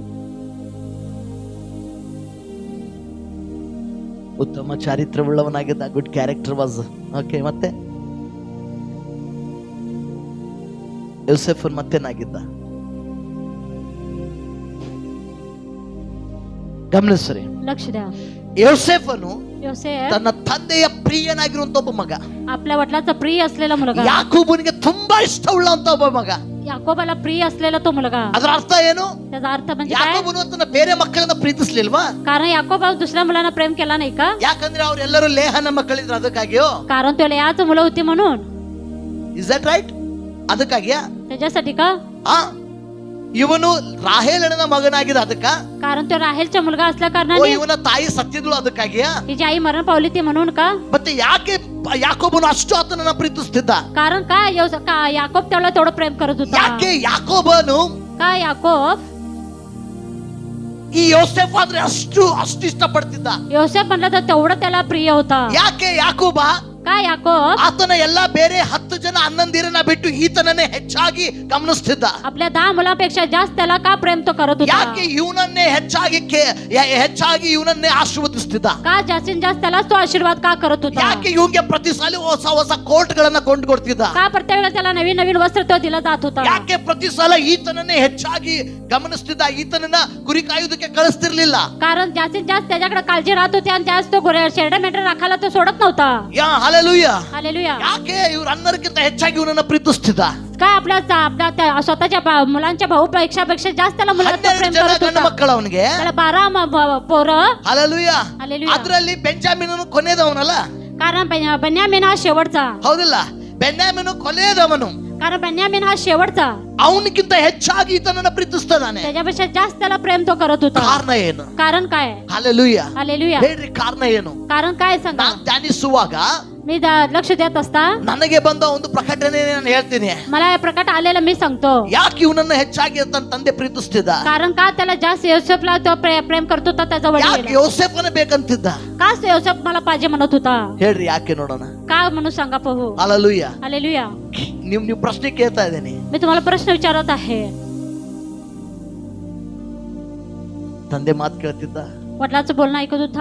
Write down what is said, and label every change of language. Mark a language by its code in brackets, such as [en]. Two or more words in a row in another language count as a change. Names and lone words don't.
[kn] ಉತ್ತಮ ಚಾರಿತ್ರ್ಯವುಳ್ಳವನಾಗಿದ್ದ. [en] good character was. [kn] ಓಕೆ, ಮತ್ತೆ ಯೋಸೆಫನ್ ಮತ್ತೇನಾಗಿದ್ದ? ಗಮನಿಸ್ರಿ, [mr] लक्ष द्या. [kn] ಯೋಸೆಫನು [mr] योसेफ [kn] ತನ್ನ ತಂದೆಯ ಪ್ರಿಯನಾಗಿರುವಂತ ಒಬ್ಬ ಮಗ, [mr] आपल्या वडिलांचा प्रिय असलेला मुलगा, [kn] ಯಾಕೋಬನಿಗೆ ತುಂಬಾ ಇಷ್ಟವುಳ್ಳಂತ ಒಬ್ಬ ಮಗ. [mr] याकोबाला प्रिय असलेला तो मुलगा. [kn] ಅದರ ಅರ್ಥ ಏನು? [mr] त्याचा अर्थ म्हणजे काय? [kn] ಯಾಕೋಬನು ತನ್ನ ಬೇರೆ ಮಕ್ಕಳನ್ನ ಪ್ರೀತಿಸ್ಲಿಲ್ವಾ? [mr] कारण याकोबा दुसऱ्या मुलांना प्रेम केला नाही का? [kn] ಯಾಕಂದ್ರೆ ಅವರೆಲ್ಲರೂ ಲೇಹನ ಮಕ್ಕಳಿದ್ರು, ಅದಕ್ಕಾಗಿಯೋ. [mr] कारण त्याला याच मुलं होती म्हणून. [en] is that right? [kn] ಅದಕ್ಕಾಗಿಯಾ? [mr] त्याच्यासाठी का? [kn] ಇವನು ರಾಹೇಲನ ಮಗನಾಗಿದ್ದ, ಅದಕ್ಕ? [mr] कारण तो राहेलचा मुलगा असल्या [kn] ಓ, [mr] कारणाने [kn] ಇವನ ತಾಯಿ ಸತ್ತಿದ್ಳು, ಅದಕ್ಕಾಗಿಯಾ? [mr] तिची आई मरण पावली ती म्हणून का? [kn] ಮತ್ತೆ ಯಾಕೆ ಯಾಕೋಬನು ಅಷ್ಟು ಆತನನ್ನ ಪ್ರೀತಿಸ್ತಿದ್ದ? [mr] कारण काय याकोब त्याला तेवढं प्रेम करत होता. [kn] ಯಾಕೆ ಯಾಕೋಬನು [mr] का याकोब [kn] ಈ ಯೋಸೆಫ್ ಆದ್ರೆ ಅಷ್ಟು ಇಷ್ಟಪಡ್ತಿದ್ದ? [mr] योसेफ म्हणलं तर तेवढं त्याला प्रिय होता. [kn] ಯಾಕೆ ಯಾಕೋಬ [mr] का याकोब [kn] ಆತನ ಎಲ್ಲಾ ಬೇರೆ 10 ಜನ ಅಣ್ಣಂದಿರನ್ನ ಬಿಟ್ಟು ಈತನನ್ನೇ ಹೆಚ್ಚಾಗಿ ಗಮನಿಸ್ತಿದ್ದ? [mr] आपल्या 10 मुलांपेक्षा जास्त त्याला का प्रेम तो करत होता? [kn] ಯಾಕೆ ಇವನನ್ನೇ ಹೆಚ್ಚಾಗಿ ಇವನನ್ನೇ ಆಶೀರ್ವದಿಸ್ತಿದ್ದ? [mr] का जास्तीत जास्त त्यालाच तो आशीर्वाद का करत होता? [kn] ಯಾಕೆ ಇವನಿಗೆ ಪ್ರತಿ ಸಾಲಿ ಹೊಸ ಹೊಸ ಕೋಟ್ ಗಳನ್ನ ಕೊಂಡು ಕೊಡ್ತಿದ್ದ? [mr] का प्रत्येक वेळेला त्याला नवीन नवीन वस्त्र तो दिला जात होता? [kn] ಯಾಕೆ ಪ್ರತಿ ಸಲ ಈತನನ್ನೇ ಹೆಚ್ಚಾಗಿ ಗಮನಿಸ್ತಿದ್ದ? ಈತನನ್ನ ಕುರಿ ಕಾಯುವುದಕ್ಕೆ ಕಳಿಸ್ತಿರ್ಲಿಲ್ಲ. [mr] कारण जास्तीत जास्त त्याच्याकडे काळजी राहत होती आणि जास्त शेरडा मेंढरा राखायला तो सोडत नव्हता. [kn] ಹalleluya. [mr] हालेलुया. [kn] ಯಾಕೆ ಇವ್ರ ಅನ್ನರಿಗಿಂತ ಹೆಚ್ಚಾಗಿ ಇವನನ್ನ ಪ್ರೀತಿಸ್ತಿದ್ದ? [mr] का आपल्या स्वतःच्या मुलांच्या भाऊपेक्षा जास्त त्याला मुलांचं प्रेम [kn] 12 ಜನ [mr] करत [kn] ಗಂಡು [mr] होता. [kn] ಮಕ್ಕಳು ಅವನಿಗೆ. [mr] त्याला 12 पोरं. [kn] ಹalleluya. [mr] हालेलुया. [kn] ಅದರಲ್ಲಿ ಬೆಂಜಾಮಿನನು ಕೊನೆಯದವನಲ್ಲ? [mr] कारण बेन्यामीन हा शेवटचा. [kn] ಹೌದಿಲ್ಲ? ಬೆನ್ಯಾಮಿನು ಕೊನೆಯದವನು. [mr] कारण बेन्यामीन हा शेवटचा. [kn] ಅವನಿಗಿಂತ ಹೆಚ್ಚಾಗಿ ಈತನನ್ನ ಪ್ರೀತಿಸ್ತಾನೆ. [mr] त्याच्यापेक्षा जास्त त्याला प्रेम तो करत होता. [kn] ಕಾರಣ ಏನು? [mr] कारण काय? [kn] ಹalleluya. [mr] हालेलुया. [kn] ಹೇಳ್ರಿ, ಕಾರಣ ಏನು? [mr] कारण काय सांगा. [kn] ನಾನು ಧ್ಯಾನಿಸುವಾಗ [mr] मी लक्ष देत असता [kn] ನನಗೆ ಬಂದ ಒಂದು ಪ್ರಕಟಣೆ ನಾನು ಹೇಳ್ತೀನಿ. [mr] मला हे प्रकट आलेलं मी सांगतो. [kn] ಯಾಕೆ ಇವನನ್ನ ಹೆಚ್ಚಾಗಿ ತನ್ನ ತಂದೆ ಪ್ರೀತಿಸ್ತಿದ್ದ? [mr] कारण का त्याला जास्त योसेफला तो प्रेम करत होता त्याचा [kn] ಯಾಕೆ [mr] वडील. [kn] ಯೋಸೇಫನ ಬೇಕಂತಿದ್ದ? [mr] का योसेफ मला पाहिजे म्हणत होता? [kn] ಹೇಳ್ರಿ, ಯಾಕೆ ನೋಡೋಣ. [mr] का म्हणून सांगा पाहू. [kn] ಹalleluya. [mr] हालेलुया. [kn] ನೀವು ಪ್ರಶ್ನೆ ಕೇಳ್ತಾ ಇದ್ದೀನಿ. [mr] मी तुम्हाला प्रश्न विचारत आहे. [kn] ತಂದೆ ಮಾತು ಕೇಳ್ತಿದ್ದ, [mr] वडिलांचं बोलणं ऐकत होता,